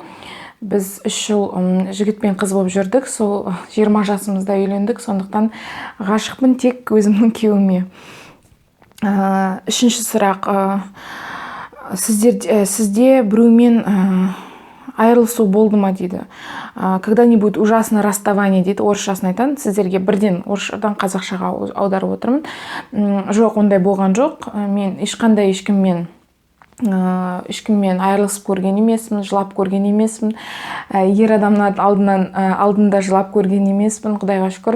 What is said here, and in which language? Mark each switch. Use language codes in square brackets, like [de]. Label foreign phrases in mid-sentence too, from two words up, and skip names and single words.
[kk] Біз 3 жыл жігіт пен қыз болып жүрдік. Сол 20 жасымызда үйлендік. Сондықтан ғашықпын тек өзімнің күйеуіме. Үшінші сұрақ. Сізде біреумен айырылысу болды ма дейді. [ru] Когда-нибудь ужасное расставание дейді. [kk] Орысшасын айтайын. Сіздерге бірден орысшадан қазақшаға аударып отырмын. Жоқ, ондай болған жоқ. Мен ешкіммен айырылысып көрген емеспін, жылап көрген емеспін. Ер адамның алдында жылап көрген емеспін, Құдайға шүкір.